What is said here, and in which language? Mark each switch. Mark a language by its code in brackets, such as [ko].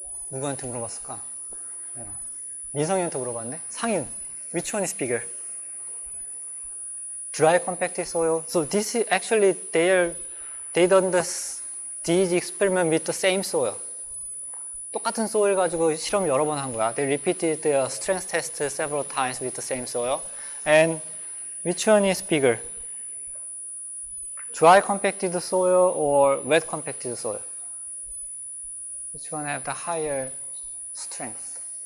[ko] 누구한테 물어봤을까? 민성이한테 물어봤네? 상윤. [en] Which one is bigger? Dry compacted soil. So this is actually they done these experiment with the same soil. [ko] 똑같은 soil 가지고 실험 여러 번 한 거야. [en] They repeated their strength test several times with the same soil. And which one is bigger? Dry compacted soil or wet compacted soil? Which one have the higher strength?